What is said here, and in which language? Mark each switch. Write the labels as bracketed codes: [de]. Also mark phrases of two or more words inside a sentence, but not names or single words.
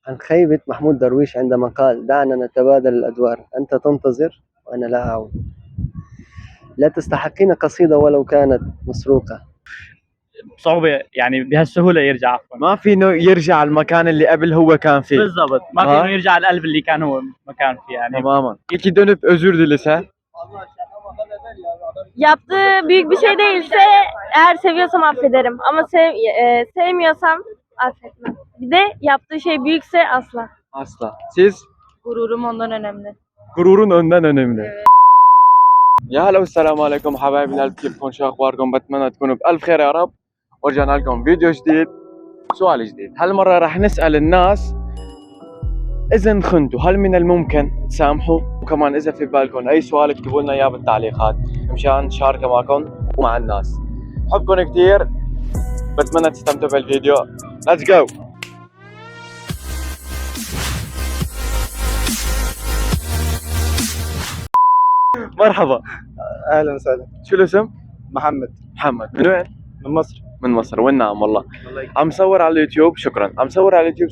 [ar] عن خيبة محمود درويش عندما قال: دعنا نتبادل الأدوار، أنت تنتظر وأنا لا أعود. لا تستحقين قصيدة ولو كانت مسروقة. بصعوبة يعني بهالسهولة يرجع عفوا. ما في انه يرجع المكان اللي قبل هو كان فيه. بالضبط، ما في انه يرجع القلب اللي كان هو مكان فيه yani. [tr] Tamamen. İki dönüp özür dilese. Yaptığı büyük bir şey değilse eğer seviyorsam affederim ama sevmiyorsam affetmem. Bir de yaptığı şey büyükse asla. Asla. Siz? Gururum ondan önemli. Gururun önden önemli. Evet. [ar] يا هلا والسلام عليكم حبايبي القلب، كيفكم؟ شو اخباركم؟ بتمنى تكونوا بألف خير يا رب. ورجعنا لكم فيديو جديد، سؤال جديد. هالمرة راح نسأل الناس إذا انخنتوا هل من الممكن تسامحوا؟ وكمان إذا في بالكم أي سؤال اكتبوا لنا إياه بالتعليقات مشان نشاركه معكم ومع الناس. بحبكم كثير، بتمنى تستمتعوا بالفيديو. [en] Let's go. [ar] مرحبا. أهلا وسهلا. شو الاسم؟ محمد. محمد. من وين؟ من مصر. من مصر. والنعم والله. عم صور على اليوتيوب. شكرا. عم صور على اليوتيوب.